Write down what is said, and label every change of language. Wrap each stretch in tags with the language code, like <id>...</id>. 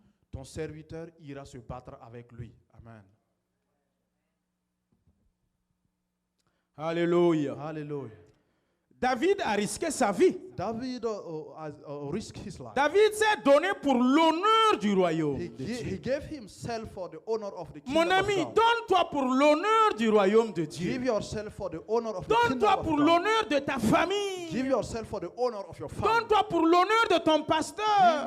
<fr>Ton serviteur ira se battre avec lui. Amen. Alléluia. Hallelujah. David a risqué sa vie.</fr> <en>David risked his life.</en> <fr>David s'est donné pour l'honneur du royaume.</fr> <en>He gave himself for the honor of the kingdom</en> <fr>Mon ami,</fr> <en>of God.</en> <fr>donne-toi pour l'honneur du royaume de Dieu.</fr> <en>Give yourself for the honor of the kingdom</en> <fr>Donne-toi</fr> <en>of pour God.</en> <fr>l'honneur de ta famille.</fr> <en>Give yourself for the honor of your family.</en> <fr>Donne-toi pour l'honneur de ton pasteur.</fr>